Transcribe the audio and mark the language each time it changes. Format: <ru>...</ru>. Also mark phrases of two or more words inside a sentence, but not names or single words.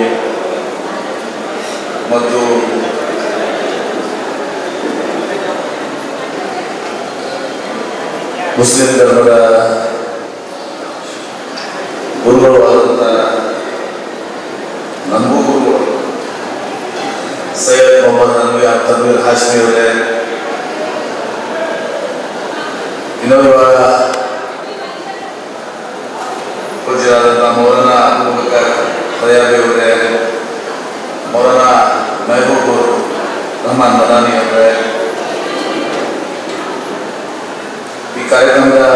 <kn>ಮತ್ತು ಮುಸ್ಲಿಂ ಧರ್ಮದ ಗುರುಗಳು ಆದಂತಹ ನಮಗೂ ಗುರುಗಳು सैयद मोहम्मद तनवीर हाशमी ಅವರೇ, ಇನ್ನೊಬ್ಬ ಪೂಜ್ಯರಾದಂತಹ ಮೌಲಾನಾ ಅಬೂಬಕರ್ ಫಯಾಬಿ ಅವರೇ, ಮೌಲಾನಾ ಮೆಹಬೂಬ್ रहमान ಮದಾನಿ ಅವರೇ, ಈ ಕಾರ್ಯಕ್ರಮದ</kn>